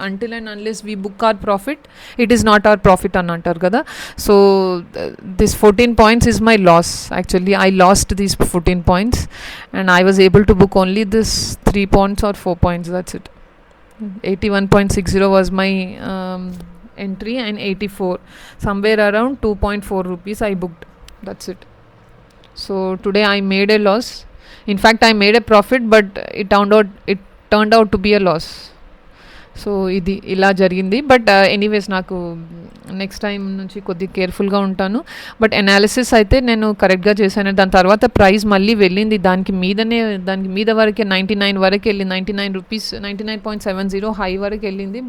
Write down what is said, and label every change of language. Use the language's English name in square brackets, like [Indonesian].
[English] until and unless we book our profit it is not our profit [Telugu] అని అంటారు కదా. [English] So this 14 points is my loss. Actually I lost these 14 points and I was able to book only this 3 points or 4 points, that's it. 81.60 was my entry and 84, somewhere around 2.4 rupees I booked, that's it. So today I made a loss. In fact I made a profit, but it turned out to be a loss. [Telugu] So ఇది ఇలా జరిగింది. But anyways నాకు next time నుంచి కొద్దిగా కేర్ఫుల్గా ఉంటాను. But analysis అయితే నేను కరెక్ట్గా చేశాను. దాని తర్వాత ప్రైస్ మళ్ళీ వెళ్ళింది దానికి మీద వరకే 99 వరకు వెళ్ళింది, 99 రూపీస్ 99.70 హై వరకు వెళ్ళింది.